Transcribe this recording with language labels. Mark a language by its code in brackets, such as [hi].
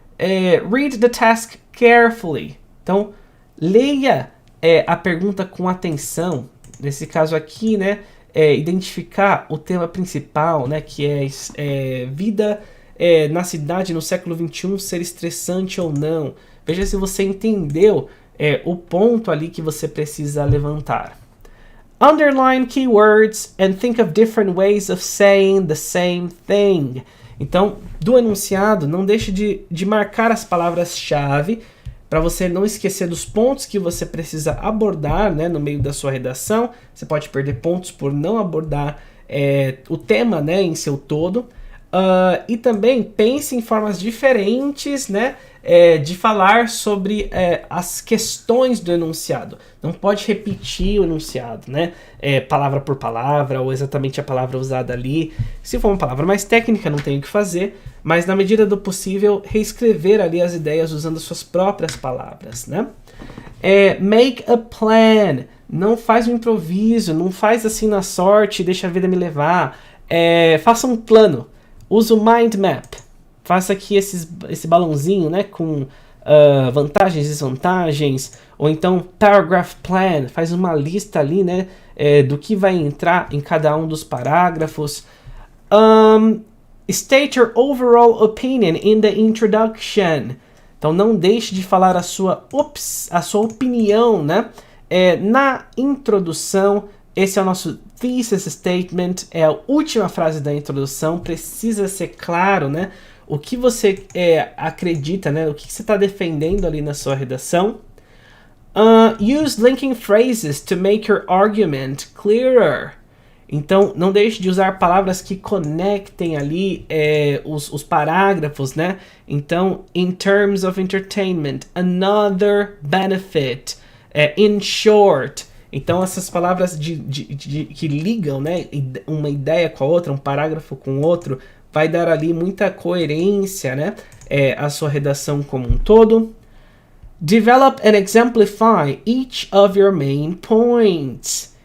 [en] Read the task carefully. [pt] Então, leia a pergunta com atenção. Nesse caso aqui, né? Identificar o tema principal, né? Que é vida na cidade no século XXI ser estressante ou não. Veja se você entendeu o ponto ali que você precisa levantar. [en] Underline keywords and think of different ways of saying the same thing. [pt] Então, do enunciado, não deixe de marcar as palavras-chave para você não esquecer dos pontos que você precisa abordar, né, no meio da sua redação. Você pode perder pontos por não abordar o tema, né, em seu todo. E também pense em formas diferentes, né, de falar sobre as questões do enunciado. Não pode repetir o enunciado, né, palavra por palavra ou exatamente a palavra usada ali. Se for uma palavra mais técnica, não tem o que fazer, mas na medida do possível, reescrever ali as ideias usando suas próprias palavras, né. [en] Make a plan. [pt] Não faz um improviso, não faz assim na sorte, deixa a vida me levar. Faça um plano. Usa o mind map. Faça aqui esse balãozinho, né, com vantagens e desvantagens. Ou então paragraph plan. Faz uma lista ali, né, do que vai entrar em cada um dos parágrafos. [en] State your overall opinion in the introduction. [pt] Então não deixe de falar a sua opinião, né, na introdução. Esse é o nosso thesis statement, é a última frase da introdução, precisa ser claro, né, o que você acredita, né, o que você está defendendo ali na sua redação. [en] Use linking phrases to make your argument clearer. [pt] Então, não deixe de usar palavras que conectem ali os parágrafos, né? [en] Então, in terms of entertainment, another benefit, in short. [pt] Então, essas palavras que ligam, né, uma ideia com a outra, um parágrafo com o outro, vai dar ali muita coerência, né, à sua redação como um todo. [en] Develop and exemplify each of your main points.